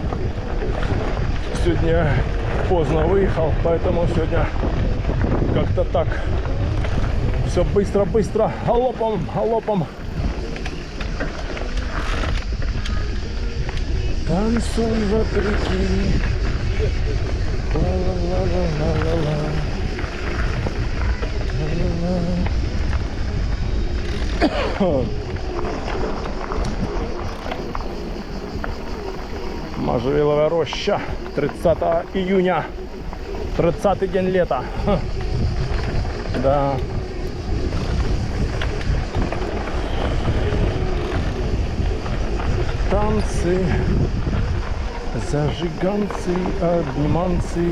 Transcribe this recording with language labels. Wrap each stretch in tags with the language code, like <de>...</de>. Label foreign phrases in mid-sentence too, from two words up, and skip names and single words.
<ru>Сегодня поздно выехал, поэтому сегодня как-то так. Все быстро-быстро, галопом, галопом. Танцуй вопреки. Ла-ла-ла-ла-ла-ла-ла. Можжевеловая роща, 30 июня, 30-й день лета. Да. Танцы, зажиганцы, обниманцы.</ru>